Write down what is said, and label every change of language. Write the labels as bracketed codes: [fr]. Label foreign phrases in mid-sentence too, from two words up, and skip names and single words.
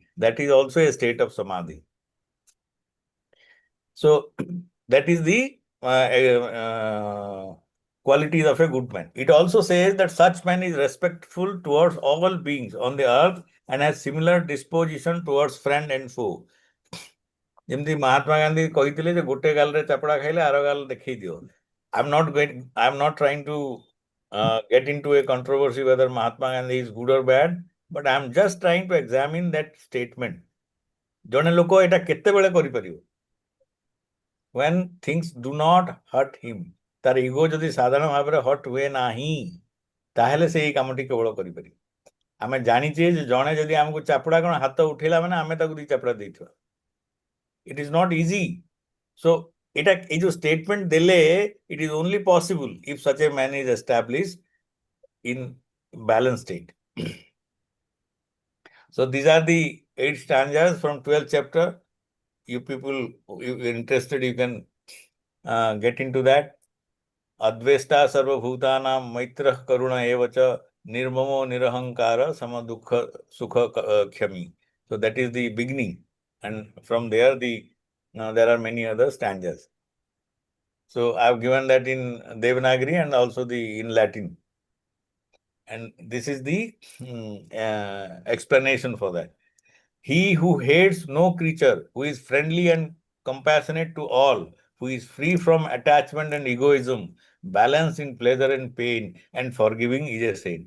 [en] That is also a state of samadhi. So that is the qualities of a good man. It also says that such man is respectful towards all beings on the earth and has similar disposition towards friend and foe. [or] ଯେମିତି ମହାତ୍ମା ଗାନ୍ଧୀ କହିଥିଲେ ଯେ ଗୋଟେ ଗାଲରେ ଚାପଡ଼ା ଖାଇଲେ ଆର ଗାଲ ଦେଖେଇ ଦିଅ. [en] I'm not trying to get into a controversy whether Mahatma Gandhi is good or bad, but I'm just trying to examine that statement. [or] ଜଣେ ଲୋକ ଏଟା କେତେବେଳେ କରିପାରିବ? [en] When things do not hurt him. [or] ତାର ଇଗୋ ଯଦି ସାଧାରଣ ଭାବରେ ହଟ୍ ହୁଏ ନାହିଁ, ତାହେଲେ ସେ ଏଇ କାମଟି କେବଳ କରିପାରିବ. ଆମେ ଜାଣିଛେ ଯେ ଜଣେ ଯଦି ଆମକୁ ଚାପଡ଼ା କ'ଣ ହାତ ଉଠେଇଲା ମାନେ ଆମେ ତାକୁ ଦି ଚାପଡ଼ା ଦେଇଥିବା. [en] It is not easy. So it is statement dele, it is only possible if such a man is established in balanced state. So these are the 8 stanzas from 12th chapter. You people, if you're interested, you can get into that. [sa] अद्वेष्टा सर्वभूतानां मैत्रः करुण एव च निर्ममो निरहङ्कारः समदुःख सुख क्षमी. [en] So that is the beginning. And from there, there are many other stanzas. So I've given that in Devanagari and also in Latin. And this is the explanation for that. He who hates no creature, who is friendly and compassionate to all, who is free from attachment and egoism, balanced in pleasure and pain, and forgiving is a saint.